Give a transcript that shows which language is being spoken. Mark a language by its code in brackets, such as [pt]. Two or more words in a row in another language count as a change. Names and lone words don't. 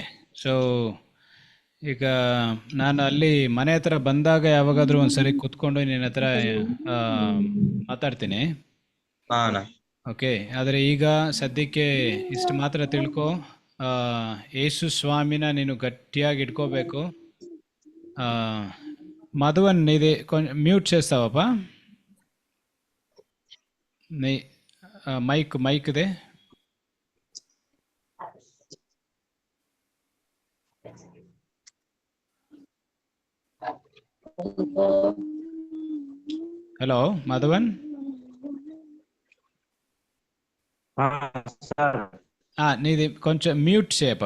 [kn] ಸೊ ಈಗ ನಾನು ಅಲ್ಲಿ ಮನೆ ಹತ್ರ ಬಂದಾಗ ಯಾವಾಗಾದ್ರೂ ಒಂದ್ಸರಿ ಕೂತ್ಕೊಂಡು ನಿನ್ನ ಹತ್ರ ಮಾತಾಡ್ತೀನಿ. ಓಕೆ, ಆದರೆ ಈಗ ಸದ್ಯಕ್ಕೆ ಇಷ್ಟು ಮಾತ್ರ ತಿಳ್ಕೊ. ಯೇಸು ಸ್ವಾಮಿನ ನೀನು ಗಟ್ಟಿಯಾಗಿ ಇಟ್ಕೋಬೇಕು. [te] మధువన్ నీది కొంచెం మ్యూట్ చేస్తావా? నీ మైక్దే. హలో మధువన్, నీది కొంచెం మ్యూట్ చేయపా.